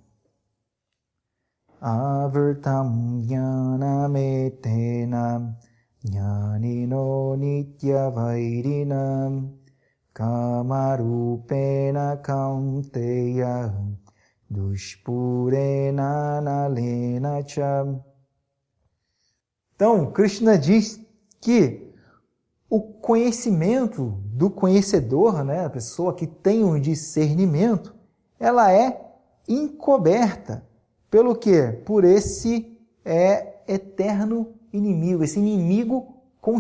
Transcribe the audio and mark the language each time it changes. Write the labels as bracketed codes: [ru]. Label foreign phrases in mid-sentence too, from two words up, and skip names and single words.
[sa] आवृतं ज्ञानमेतेन ज्ञानिनो नित्यवैरिणा कामरूपेण कौन्तेय दुष्पूरेणानलेन च. [pt] Então, Krishna diz que o conhecimento do conhecedor, né, a pessoa que tem um discernimento, ela é encoberta pelo quê? Por esse eterno inimigo, esse inimigo constante.